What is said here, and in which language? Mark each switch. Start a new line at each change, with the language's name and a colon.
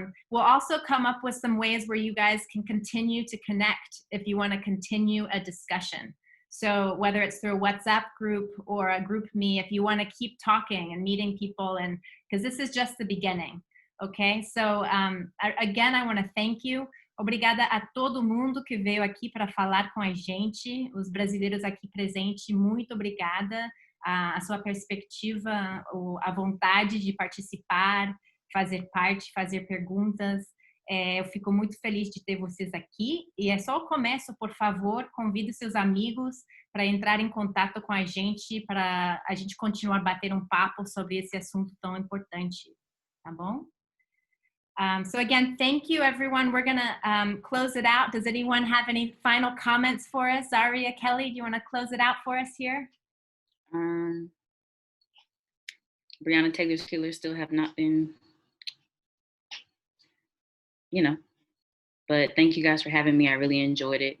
English: We'll also come up with some ways where you guys can continue to connect if you want to continue a discussion. So whether it's through a WhatsApp group or a GroupMe, if you want to keep talking and meeting people, and because this is just the beginning, okay? So again, I want to thank you.
Portuguese: Obrigada a todo mundo que veio aqui para falar com a gente, os brasileiros aqui presentes, muito obrigada. A sua perspectiva, a vontade de participar, fazer parte, fazer perguntas. Eu fico muito feliz de ter vocês aqui. E é só o começo, por favor, convide seus amigos para entrar em contato com a gente, para a gente continuar a bater um papo sobre esse assunto tão importante, tá bom?
English: So again, thank you, everyone. We're going to close it out. Does anyone have any final comments for us? Zaria, Kelly, do you want to close it out for us here? Breonna Taylor's killers still have not been, but thank you guys for having me. I really enjoyed it.